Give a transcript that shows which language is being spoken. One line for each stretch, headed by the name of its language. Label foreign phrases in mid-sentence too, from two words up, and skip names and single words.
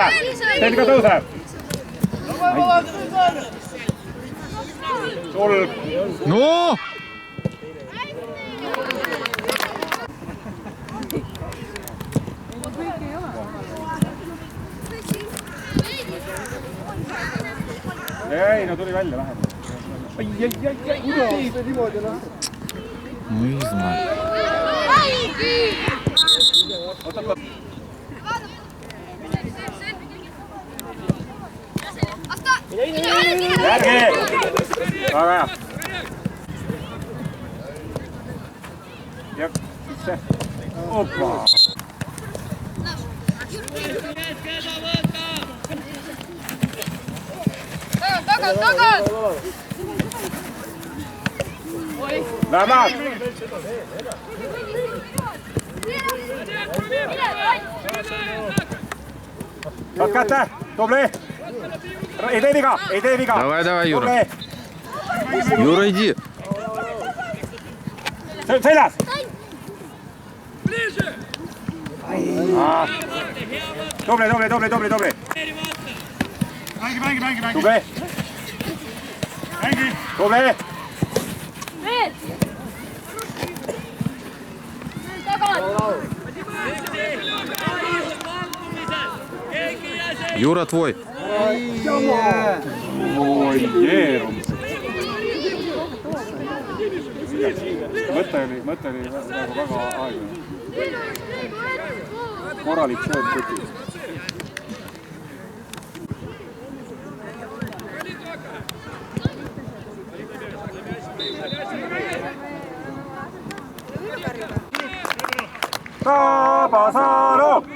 Estonian: Selga tõuse! Sulg! No! Ei, no tuli välja vähem.
Russian: Ну, не знаю.
Estonian: Järgi! Väga hea. Ja sisse. Opa! Tagad! Läheb! Saad kätte! Tubli! Ei tee viga! Ei tee viga!
Russian: Давай, Юра. Юра, иди.
Estonian: Seljas! Tubli! Mängi! Tubli!
Russian: Юра, твой.
Estonian: Oi, jeerum. Mõte oli väga aeglane. Korralik sööd kutis. Tabasalu!